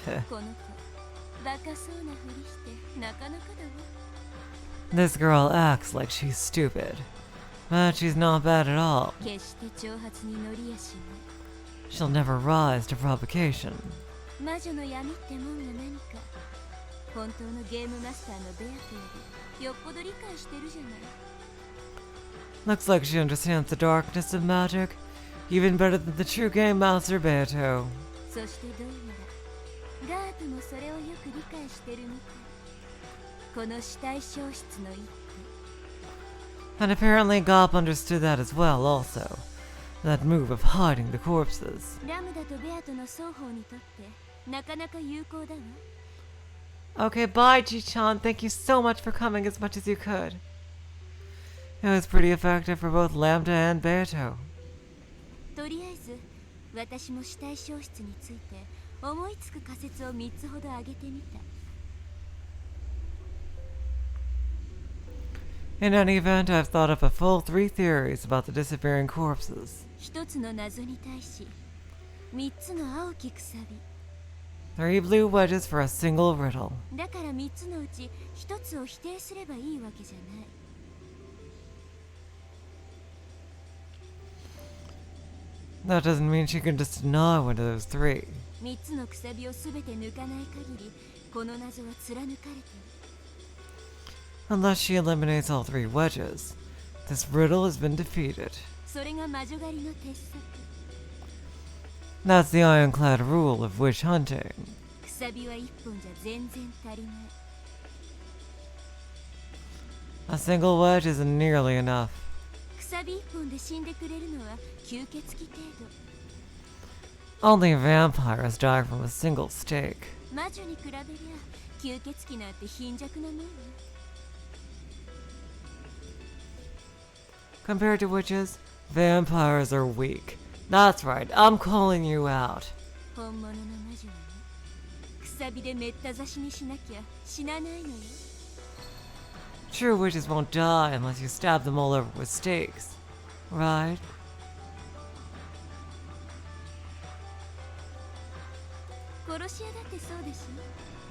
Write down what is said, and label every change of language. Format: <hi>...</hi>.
<ja>この子、バカそうなふりしてなかなかだわ。</ja> <en>This girl acts like she's stupid, but she's not bad at all.</en> <ja>決して挑発に乗りやしない。</ja> <en>She'll never rise to provocation.</en> <ja>魔女の闇ってもんが何か、本当のゲームマスターのベアトよりよっぽど理解してるじゃない。</ja> <en>Looks like she understands the darkness of magic, even better than the true game master Beato.</en> <ja>そしてどうやらガープもそれをよく理解してるみたい。この死体消失の一手。</ja> <en>And apparently Gop understood that as well also. That move of hiding the corpses.</en> <ja>ラムダとベアトの双方にとってなかなか有効だわ。</ja> <en>Okay, bye, Ji-chan. Thank you so much for coming as much as you could. It was pretty effective for both Lambda and Beato.</en> <ja>とりあえず私も死体消失について思いつく仮説を3つほど挙げてみた。</ja> <en>In any event, I've thought up a full 3 theories about the disappearing corpses.</en> <ja>一つの謎に対し3つの青きくさび。</ja> <en>3 blue wedges for a single riddle.</en> <ja>だから3つのうち1つを否定すればいいわけじゃない。</ja> <en>That doesn't mean she can just deny one of those 3.</en> <ja>3つのくさびを全て抜かない限りこの謎は貫かれている。</ja> <en>Unless she eliminates all 3 wedges, this riddle has been defeated.</en> <ja>それが魔女狩りの鉄則。</ja> <en>That's the ironclad rule of witch hunting.</en> <ja>くさびは1本じゃ全然足りない。</ja> <en>A single wedge isn't nearly enough.</en> <ja>くさび1本で死んでくれるのは吸血鬼程度。</ja> <en>Only vampires die from a single stake.</en> <ja>魔女に比べりゃ吸血鬼なんて貧弱なもんよ。</ja> <en>Compared to witches, vampires are weak. That's right, I'm calling you out.</en> <ja>本物の魔女はね、くさびでめった刺しにしなきゃ死なないのよ。</ja> <en>True witches won't die unless you stab them all over with stakes, right?</en> <ja>殺し屋だってそうでしょ。</ja>